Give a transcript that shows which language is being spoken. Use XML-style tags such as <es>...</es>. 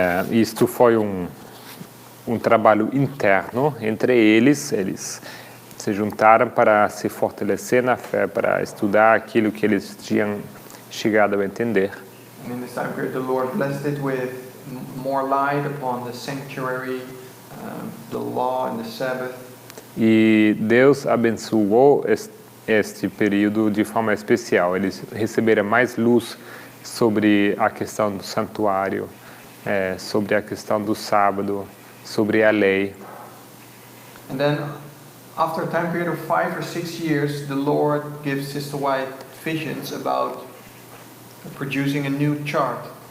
<pt>isto foi trabalho interno entre eles se juntaram para se fortalecer na fé, para estudar aquilo que eles tinham chegado a entender.</pt> <en>And in this time period, the Lord blessed it with more light upon the sanctuary, the law and the Sabbath.</en> <pt>E Deus abençoou este período de forma especial. Eles receberam mais luz sobre a questão do santuário, sobre a questão do sábado, sobre a lei.</pt> <en>And then, after a time period of 5 or 6 years, the Lord gives Sister White visions about producing a new chart.</en>